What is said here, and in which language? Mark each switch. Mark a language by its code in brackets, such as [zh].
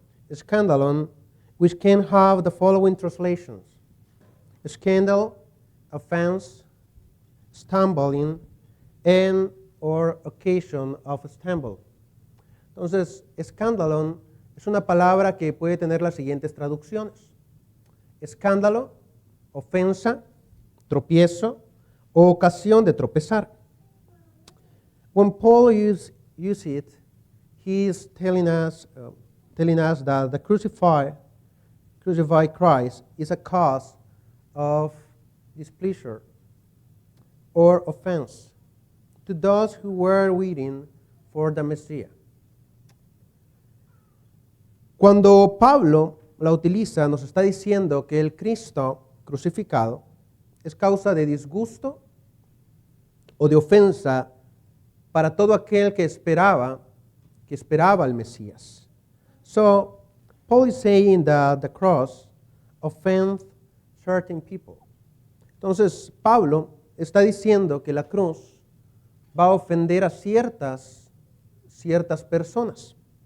[en] Scandalon, which can have the following translations: scandal, offense, stumbling, and or occasion of stumble. [es] Entonces, escandalon es una palabra que puede tener las siguientes traducciones: escándalo, ofensa, tropiezo o ocasión de tropezar. [en] When Paul uses it, he is telling us that the crucified Christ is a cause of displeasure or offense to those who were waiting for the Messiah. [es] Cuando Pablo la utiliza, nos está diciendo que el Cristo crucificado es causa de disgusto o de ofensa para todo aquel que esperaba al Mesías. [en] So, Paul is saying that the cross offends certain people. [es] Entonces, Pablo está diciendo que la cruz va a ofender a ciertas personas.